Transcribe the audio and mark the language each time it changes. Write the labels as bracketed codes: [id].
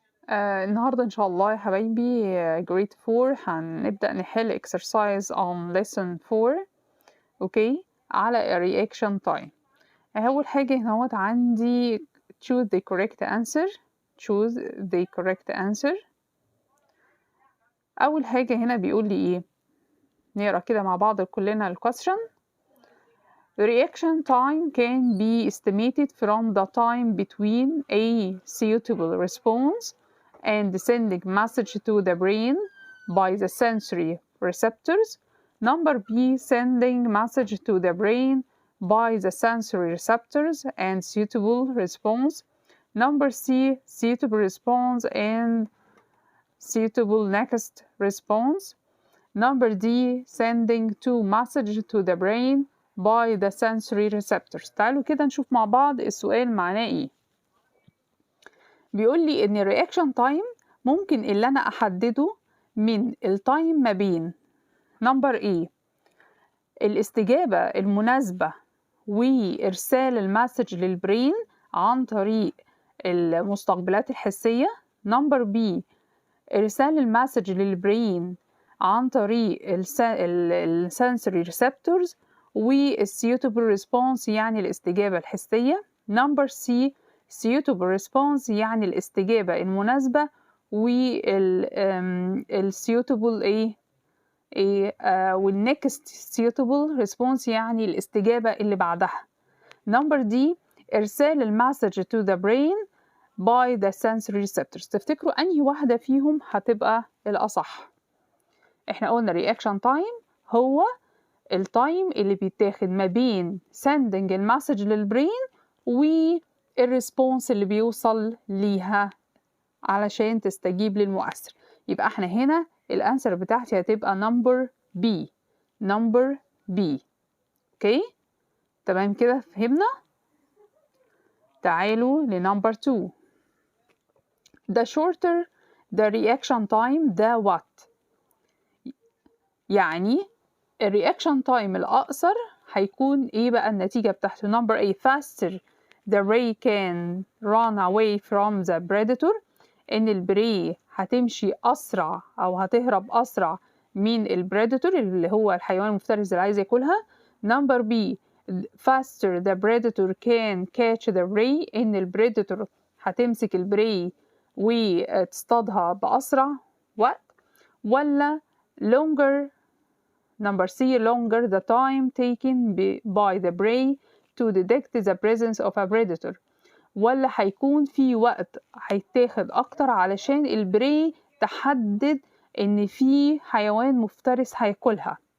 [ar] النهاردة إن شاء الله يا حبايبي grade 4 هنبدأ نحل [en] exercise on lesson 4 [ar] أوكي على reaction time. أول حاجة هنا عندي choose the correct answer. أول حاجة هنا بيقول لي إيه؟ نقرأ كده مع بعض كلنا ال question. [en] The reaction time can be estimated from the time between a suitable response and sending message to the brain by the sensory receptors. Number B, sending message to the brain by the sensory receptors and suitable response. Number C, suitable response and suitable next response. Number D, sending two messages to the brain by the sensory receptors. [ar] تعالوا كده نشوف مع بعض السؤال معناه ايه. بيقول لي ان الرياكشن تايم ممكن اللي انا احدده من التايم ما بين نمبر ايه الاستجابة المناسبة وارسال المسج للبرين عن طريق المستقبلات الحسية. نمبر بي ارسال المسج للبرين عن طريق السنسوري ريسبتورز والسيوتابل ريسبونس يعني الاستجابة الحسية. نمبر سي suitable response يعني الاستجابة المناسبة والsuitable والnext suitable response يعني الاستجابة اللي بعدها. نمبر دي إرسال المسج [en] to the brain by the sensory receptors. [ar] تفتكروا أنهي واحدة فيهم هتبقى الأصح؟ احنا قلنا reaction time هو التايم اللي بيتاخد ما بين [en] sending [ar] المسج للبرين والريسبونس اللي بيوصل ليها علشان تستجيب للمؤثر. يبقى احنا هنا الانسر بتاعتي هتبقى نمبر بي. اوكي تمام كده فهمنا. تعالوا لنمبر 2. [en] the shorter the reaction time the what. [ar] يعني الرياكشن تايم الأقصر هيكون ايه بقى النتيجة بتاعته؟ [en] Number A faster the ray can run away from the predator. [ar] ان البري هتمشي أسرع أو هتهرب أسرع من البريدتور اللي هو الحيوان المفترس اللي عايز ياكلها. [en] Number B faster the predator can catch the ray. [ar] ان البريدتور هتمسك البري وتصطادها بأسرع وقت. [en] ولا longer Number C longer the time taken by the prey to detect the presence of a predator. [ar] ولا هيكون في وقت هيتاخد أكتر علشان البري تحدد إن في حيوان مفترس هياكلها.